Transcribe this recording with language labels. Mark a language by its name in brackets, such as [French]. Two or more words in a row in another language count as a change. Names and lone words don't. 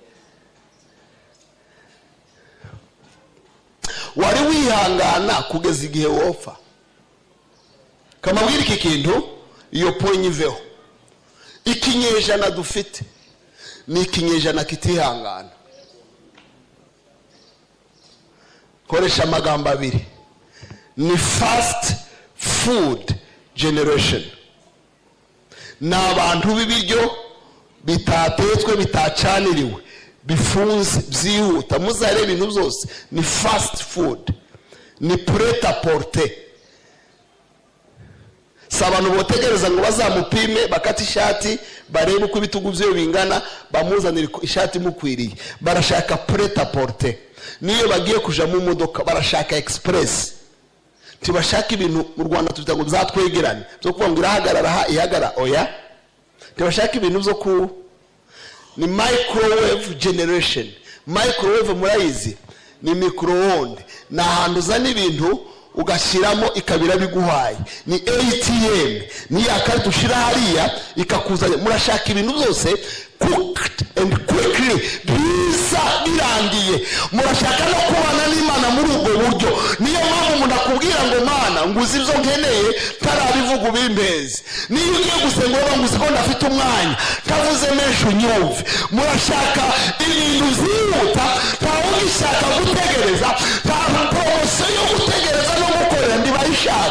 [Kinyarwanda] Wari wihangana kugeza igihe wopfa? Kamabwira iki kintu iyo ponye iveho. Ikinyejana dufite ni ikinyejana kitihangana. Koresha amagambo abiri, ni [English] fast food generation. [Kinyarwanda] Na abantu b'ibiryo bitatetswe bitacaniriwe, bifunze byihuta, muzare ibintu byose ni [English] fast food, [French] ni prêt à porter. [Kinyarwanda] Sabanu botegereza ngo bazamupime bakati ishati barebe uko ibitugu byo bingana bamuzanira ishati mukwiriye, barashaka [French] prêt à porter. [Kinyarwanda] Niyo bagiye kuja mu modoka barashaka express, tibashaka ibintu mu Rwanda tubita ngo byatwegerane byo kuvuga ngo irahagarara ihagara oya, tibashaka ibintu byo ku ni [English] microwave generation. [Kinyarwanda] Microwave murayizi ni microonde, na hantu uzana ibintu ugashyiramo ikabira biguhaye, ni ATM, ni yakarita ushira hariya ikakuzanya. Murashaka ibintu byose [English] cooked and quickly, [Kinyarwanda] biza birangiye. Murashaka no kubana n'Imana muri ubwo buryo. Niyo mpamvu umuntu akubwira ngo Mana nguzi ibyo nkeneye tarabivuga ubimbeze, niyo ugiye gusenga ngo nguzi ko ndafite umwanya tavuze menshi unyumve. Murashaka ibintu byihuta, ntawugishaka gutegereza, nta poromosiyo yo gutegereza no gukorera ndibayishaka.